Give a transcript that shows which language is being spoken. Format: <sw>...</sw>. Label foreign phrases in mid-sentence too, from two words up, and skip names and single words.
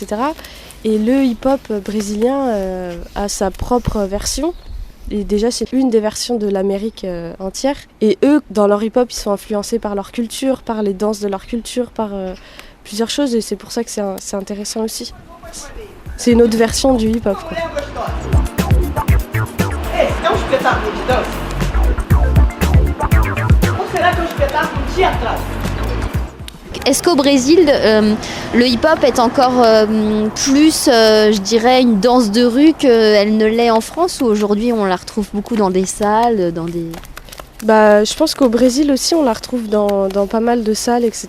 <fr>Et le hip-hop brésilien a sa propre version. Et déjà, c'est une des versions de l'Amérique entière. Et eux, dans leur hip-hop, ils sont influencés par leur culture, par les danses de leur culture, par plusieurs choses. Et c'est pour ça que c'est intéressant aussi. C'est une autre version du hip-hop, quoi.</fr> <pt>Esse é um espetáculo de dança? Ou será que é um espetáculo teatral?</pt> <fr>Est-ce qu'au Brésil, le hip-hop est encore plus, je dirais, une danse de rue qu'elle ne l'est en France, ou aujourd'hui on la retrouve beaucoup dans des salles, dans des... Je pense qu'au Brésil aussi on la retrouve dans pas mal de salles, etc.</fr>